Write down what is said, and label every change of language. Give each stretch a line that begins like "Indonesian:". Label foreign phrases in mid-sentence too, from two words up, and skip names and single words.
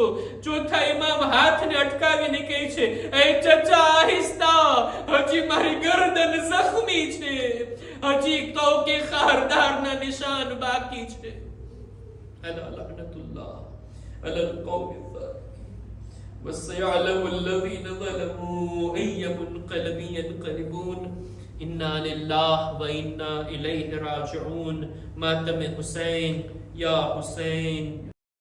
Gujarati: ચોથા ઇમામ હાથને અટકાવીને કહે છે, એ ચચા, આહિસ્તા, હજી મારી ગરદન જખમી છે, હજી કહો કે ખારદારના નિશાન બાકી છે.
Arabic: ألا لعنة الله على القوم وَسَيَعْلَمُ الَّذِينَ ظَلَمُوا أَيَّ مُنْقَلَبٍ يَنْقَلِبُونَ إِنَّا لِلَّهِ وَإِنَّا إِلَيْهِ رَاجِعُونَ.
Gujarati: માતમે હુસૈન, યા હુસૈન